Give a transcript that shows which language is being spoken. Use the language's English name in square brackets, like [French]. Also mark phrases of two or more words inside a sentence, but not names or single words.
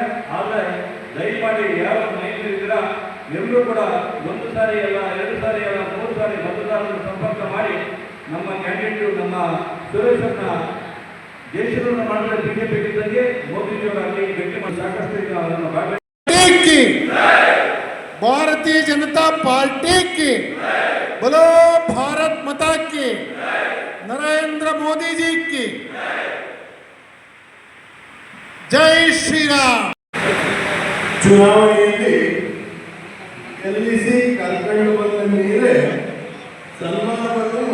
[Kannada] ಆದರೆ ದಯಮಾಡಿ ಯಾರು ಮೈತ್ರಿದ್ದೀರಾ ಎಲ್ಲರೂ ಕೂಡ 1 ಸಾರಿ ಅಲ್ಲ 2 ಸಾರಿ ಅಲ್ಲ 3 ಸಾರಿ ಮತದಾರರನ್ನು ಸಂಪರ್ಕ ಮಾಡಿ ನಮ್ಮ ಕ್ಯಾಂಡಿಡೇಟ್ ನಮ್ಮ ಸುರೇಶನ್ನ ದೇಶವನ್ನು ಮಾಡಿದ್ರೆ ಬಿಜೆಪಿ ಗೆದ್ದಂಗೆ ಮೋದಿಜಿಯವರಾಗಲಿ ಗಟ್ಟಿ ಮಾಡಿ ಸಾಕಷ್ಟು [Hindi] भारतीय जनता पार्टी की बोलो, भारत माता की, नरेंद्र मोदी जी की जय श्री राम. [Kannada] ಚುನಾವಣೆಯಲ್ಲಿ ಗೆಲ್ಲಿಸಿ ಕರ್ಕೊಂಡು ಬಂದ ಮೇಲೆ ಸನ್ಮಾನ